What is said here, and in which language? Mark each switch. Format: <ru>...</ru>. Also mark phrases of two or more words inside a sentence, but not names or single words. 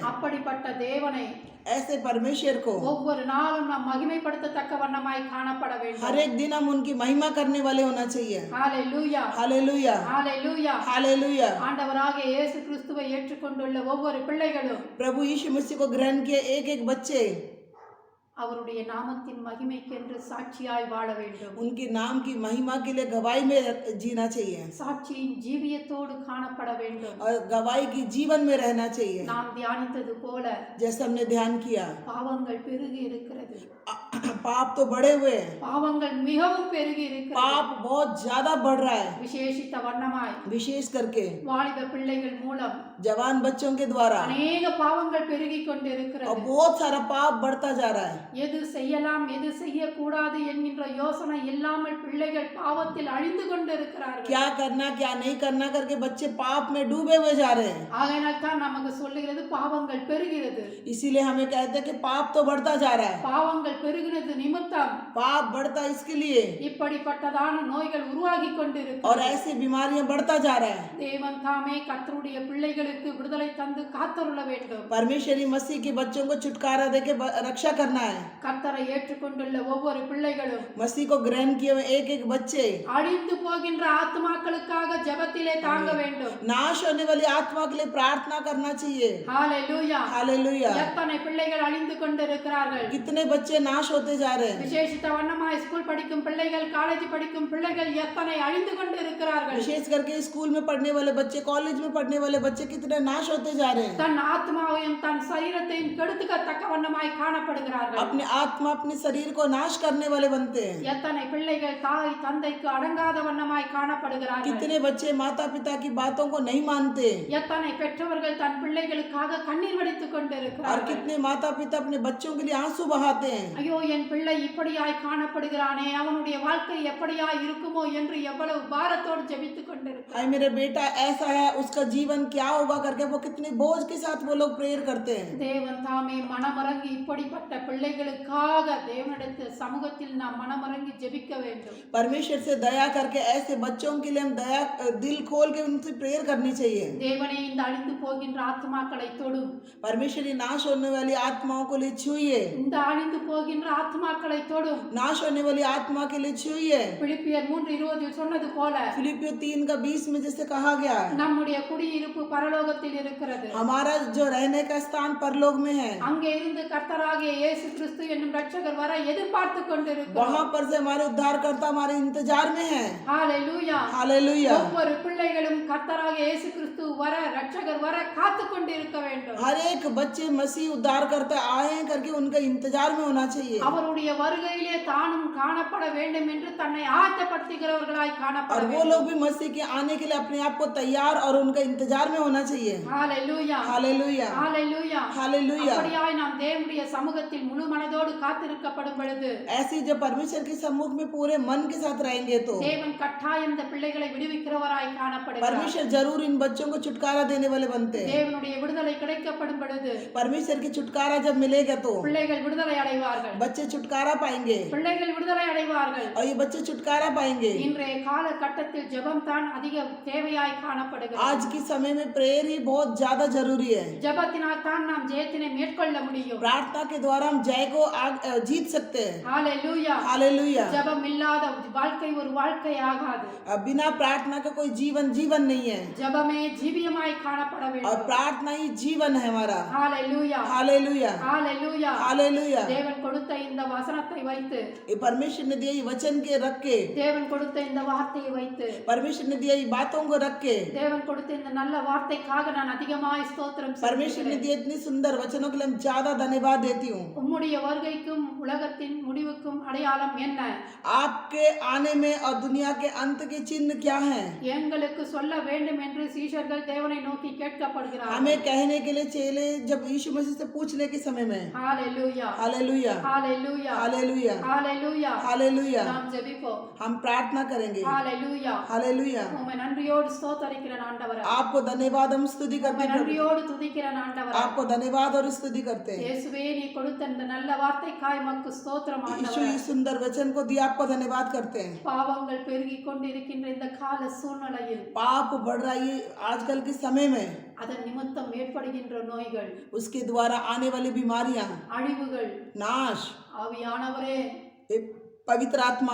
<ta>அப்படிப்பட்ட தேவனை</ta> <hi>ऐसे परमेश्वर को</hi> <ta>ஒவ்வொரு நாளும் நாம் மகிமைப்படுத்தத்தக்க வண்ணமாய் காணப்பட வேண்டும்.</ta> <hi>हर एक दिन हम उनकी महिमा करने वाले होना चाहिए।</hi> <ta>ஹalleluya,</ta> <hi>हालेलुया,</hi> <ta>ஹalleluya.</ta> <hi>हालेलुया।</hi> <ta>ஆண்டவராகிய இயேசு கிறிஸ்துவை ஏற்றுக்கொண்டுள்ள ஒவ்வொரு பிள்ளைகளும்</ta> <hi>प्रभु यीशु मसीह को ग्रहण किए एक एक बच्चे</hi> <ta>அவருடைய நாமத்தின் மகிமைக்கென்று சாட்சியாய் வாழ வேண்டும்.</ta> <hi>उनके नाम की महिमा के लिए गवाही में जीना चाहिए</hi> <ta>சாட்சியின் ஜீவியத்தோடு காணப்பட வேண்டும்.</ta> <hi>और गवाही की जीवन में रहना चाहिए।</hi> <ta>நாம் தியானித்தது போல</ta> <hi>जैसे हमने ध्यान किया,</hi> <ta>பாவங்கள் பெருகி இருக்கிறது.</ta> <hi>पाप तो बढ़े हुए हैं,</hi> <ta>பாவங்கள் மிகவும் பெருகி இருக்கிறது.</ta> <hi>पाप बहुत ज्यादा बढ़ रहा है,</hi> <ta>விசேஷித்த வண்ணமாய்</ta> <hi>विशेष करके</hi> <ta>வாலிப பிள்ளைகள் மூலம்</ta> <hi>जवान बच्चों के द्वारा</hi> <ta>अनेक பாவங்கள் பெருகி கொண்டு</ta> <hi>और</hi> <ta>இருக்கிறது.</ta> <hi>बहुत सारा पाप बढ़ता जा रहा है।</hi> <ta>எது செய்யலாம் எது செய்யக்கூடாது என்கின்ற யோசனை இல்லாமல் பிள்ளைகள் பாவத்தில் அழிந்து கொண்டு இருக்கிறார்கள்.</ta> <hi>क्या करना क्या नहीं करना करके बच्चे पाप में डूबे हुए जा रहे हैं।</hi> <ta>ஆகையினால் தான் நமக்கு சொல்லுகிறது பாவங்கள் பெருகிறது.</ta> <hi>इसीलिए हमें कहते हैं कि पाप तो बढ़ता जा रहा है।</hi> <ta>பாவங்கள் பெருகினது நிமித்தம்</ta> <hi>पाप बढ़ता इसके लिए</hi> <ta>இப்படிப்பட்டதான நோய்கள் உருவாகி கொண்டிருக்கு.</ta> <hi>और ऐसी बीमारियां बढ़ता जा रहा है।</hi> <ta>தேவன் தாமே கர்த்தருடைய பிள்ளைகளுக்கு விடுதலை தந்து காத்தருள வேண்டும்.</ta> <hi>परमेश्वरी मसीह के बच्चों को छुटकारा देके रक्षा करना है।</hi> <ta>கர்த்தரை ஏற்றுக்கொண்டுள்ள ஒவ்வொரு பிள்ளைகளும்</ta> <hi>मसीह को ग्रहण किए हुए एक एक बच्चे</hi> <ta>அழிந்து போகின்ற ஆத்மாக்களுக்காக ஜெபத்திலே தாங்க வேண்டும்.</ta> <hi>नाश होने वाली आत्मा के लिए प्रार्थना करना चाहिए।</hi> <ta>ஹalleluya.</ta> <hi>हालेलुया।</hi> <ta>எத்தனை பிள்ளைகள் அழிந்து கொண்டிருக்கிறார்கள்.</ta> <hi>कितने बच्चे नाश होते जा रहे हैं।</hi> <ta>விசேஷித்த வண்ணமாய் ஸ்கூல் படிக்கும் பிள்ளைகள், காலேஜ் படிக்கும் பிள்ளைகள் எத்தனை அழிந்து கொண்டிருக்கிறார்கள்.</ta> <hi>विशेष करके स्कूल में पढ़ने वाले बच्चे, कॉलेज में पढ़ने वाले बच्चे कितने नाश होते जा रहे हैं।</hi> <ta>தன் ஆத்மாவையும் தன் சரீரத்தையும் கெடுத்துக்கத்தக்க வண்ணமாய் காணப்படுகிறார்கள்.</ta> <hi>अपने आत्मा अपने शरीर को नाश करने वाले बनते हैं।</hi> <ta>எத்தனை பிள்ளைகள் தாய் தந்தைக்கு அடங்காத வண்ணமாய் காணப்படுகிறார்கள்.</ta> <hi>कितने बच्चे माता पिता की बातों को नहीं मानते</hi> <ta>எத்தனை பெற்றவர்கள் தன் பிள்ளைகளுக்காக கண்ணீர் வடித்துக்</ta> <hi>और</hi> <ta>கொண்டிருக்கிறார்கள்.</ta> <hi>कितने माता पिता अपने बच्चों के लिए आंसू बहाते हैं।</hi> <ta>ஐயோ என் பிள்ளை இப்படியாய் காணப்படுகிறானே, அவனுடைய வாழ்க்கை எப்படியாய் இருக்குமோ என்று எவ்வளவு பாரத்தோடு ஜெபித்துக் கொண்டிருக்கிறார்.</ta> <hi>हाय मेरे बेटा ऐसा है, उसका जीवन क्या होगा करके वो कितने बोझ के साथ वो लोग प्रेयर करते हैं।</hi> <ta>தேவன் தாமே மனமறங்கி இப்படிப்பட்ட பிள்ளைகளுக்காக தேவனிடத்தில் சமூகத்தில் நாம் மனமறங்கி ஜெபிக்க வேண்டும்.</ta> <hi>परमेश्वर से दया करके ऐसे बच्चों के लिए हम दया दिल खोल के उनसे प्रेयर करनी चाहिए।</hi> <ta>தேவனே இந்த அழிந்து போகின்ற ஆத்மாக்களை தொடும்.</ta> <hi>परमेश्वरी नाश होने वाली आत्माओं को लिए छूइए।</hi> <ta>இந்த அழிந்து போகின்ற ஆத்மாக்களை தொடும்.</ta> <hi>नाश होने वाली आत्मा के लिए छूइए।</hi> <ta>பிலிப்பியர் 3:20 சொன்னது போல</ta> <hi>फिलिपियो 3:20 में जैसे कहा गया है,</hi> <ta>நம்முடைய குடியிருப்பு பரலோகத்தில் இருக்கிறது.</ta> <hi>हमारा जो रहने का स्थान परलोक में है।</hi> <ta>அங்கே இருந்து கர்த்தராகிய இயேசு கிறிஸ்து என்னும் ரட்சகர் வர எதிர்பார்த்து கொண்டிருக்கிறோம்.</ta> <hi>वहां पर से हमारे उद्धारकर्ता हमारे इंतजार में है।</hi> <ta>ஹalleluya.</ta> <hi>हालेलुया।</hi> <ta>ஒவ்வொரு பிள்ளைகளும் கர்த்தராகிய இயேசு கிறிஸ்து வர ரட்சகர் வர காத்து கொண்டிருக்க வேண்டும்.</ta> <hi>हर एक बच्चे मसीह उद्धारकर्ता आए हैं करके उनका इंतजार में होना चाहिए</hi> <ta>அவருடைய வருகையிலே தானும் காணப்பட வேண்டும் என்று தன்னை ஆயத்தப்படுத்துகிறவர்களாய் காணப்பட</ta> <hi>और वो</hi> <ta>வேண்டும்.</ta> <hi>लोग भी मसीह के आने के लिए अपने आप को तैयार और उनका इंतजार में होना चाहिए।</hi> <ta>ஹalleluya.</ta> <hi>हालेलुया।</hi> <ta>ஹalleluya.</ta> <hi>हालेलुया।</hi> <ta>அப்படியாய் நாம் தேவனுடைய சமூகத்தில் முழு மனதோடு காத்திருக்கப்படும் பொழுது</ta> <hi>ऐसे जब परमेश्वर के सम्मुख में पूरे मन के साथ रहेंगे तो</hi> <ta>தேவன் கட்டாயம் இந்த பிள்ளைகளை விடுவிக்கிறவராய் காணப்படுகிறார்.</ta> <hi>परमेश्वर जरूर इन बच्चों को छुटकारा देने वाले बनते हैं।</hi> <ta>தேவனுடைய விடுதலை கிடைக்கப்படும் பொழுது</ta> <hi>परमेश्वर की छुटकारा जब मिलेगा तो</hi> <ta>பிள்ளைகள் விடுதலை அடைவார்கள்.</ta> <hi>बच्चे छुटकारा पाएंगे</hi> <ta>பிள்ளைகள் விடுதலை அடைவார்கள்.</ta> <hi>और ये बच्चे छुटकारा पाएंगे।</hi> <ta>இன்றைய காலகட்டத்தில் ஜெபம் தான் அதிக தேவையாய் காணப்படுகிறது.</ta> <hi>आज के समय में प्रेयर ही बहुत ज्यादा जरूरी है।</hi> <ta>ஜெபத்தினால் தான் நாம் ஜெயத்தினை மேற்கொள்ள முடியும்.</ta> <hi>प्रार्थना के द्वारा हम जय को जीत सकते हैं।</hi> <ta>ஹalleluya.</ta> <hi>हालेलुया।</hi> <ta>ஜெபம் இல்லாத வாழ்க்கை ஒரு வாழ்க்கை ஆகாது.</ta> <hi>बिना प्रार्थना का कोई जीवन जीवन नहीं है</hi> <ta>ஜெபமே ஜீவியமாய் காணப்பட</ta> <hi>और</hi> <ta>வேண்டும்.</ta> <hi>प्रार्थना ही जीवन है हमारा।</hi> <ta>ஹalleluya.</ta> <hi>हालेलुया।</hi> <ta>ஹalleluya.</ta> <hi>हालेलुया।</hi> <ta>தேவன் கொடுத்த இந்த வசனத்தை வைத்து,</ta> <hi>ये परमेश्वर ने दिया ये वचन के रख के,</hi> <ta>தேவன் கொடுத்த இந்த வார்த்தையை வைத்து,</ta> <hi>परमेश्वर ने दिया ये बातों को रख के,</hi> <ta>தேவன் கொடுத்த இந்த நல்ல வார்த்தைக்காக நான் அதிகமாய் ஸ்தோத்திரம்</ta> <hi>परमेश्वर ने</hi> <ta>செலுத்துகிறேன்.</ta> <hi>दिए इतनी सुंदर वचनों के लिए हम ज्यादा धन्यवाद देती हूँ।</hi> <ta>உம்முடைய வருகைக்கும் உலகத்தின் முடிவுக்கும் அடையாளம் என்ன?</ta> <hi>आपके आने में और दुनिया के अंत के चिन्ह क्या हैं?</hi> <ta>எங்களுக்கு சொல்ல வேண்டும் என்று சீஷர்கள் தேவனை நோக்கி கேட்கப்படுகிறார்கள்.</ta> <hi>हमें कहने के लिए चेले जब यीशु मसीह से पूछने के समय में</hi> <ta>ஹalleluya.</ta> <hi>हालेलुया।</hi> <ta>ஹalleluya.</ta> <hi>हालेलुया।</hi> <ta>ஹalleluya.</ta> <hi>हालेलुया।</hi> <ta>நாம் ஜெபிப்போம்.</ta> <hi>हम प्रार्थना करेंगे।</hi> <ta>ஹalleluya.</ta> <hi>हालेलुया।</hi> <ta>உம்மை நன்றியோடு ஸ்தோத்தரிக்கிறேன் ஆண்டவரே.</ta> <hi>आपको धन्यवाद हम स्तुति करते</hi> <ta>உம்மை</ta> <hi>हैं प्रभु।</hi> <ta>நன்றியோடு துதிக்கிறேன் ஆண்டவரே.</ta> <hi>आपको धन्यवाद और स्तुति करते हैं।</hi> <ta>இயேசுவே நீ கொடுத்த இந்த நல்ல வார்த்தைக்காய் உமக்கு ஸ்தோத்திரம்</ta> <hi>यीशु</hi> <ta>ஆண்டவரே.</ta> <hi>इस सुंदर वचन को दिया आपको धन्यवाद करते हैं।</hi> <ta>பாவங்கள் பெருகிக் கொண்டிருக்கின்ற இந்த கால சூழ்நிலையில்</ta> <hi>पाप बढ़ रहा है आजकल के समय में,</hi> <ta>அதன் நிமித்தம் ஏற்படுகின்ற நோய்கள்,</ta> <hi>उसके द्वारा आने वाली बीमारियां,</hi> <ta>அழிவுகள்,</ta> <hi>नाश,</hi> <ta>ஆவியானவரே</ta> <hi>ये पवित्र आत्मा,</hi>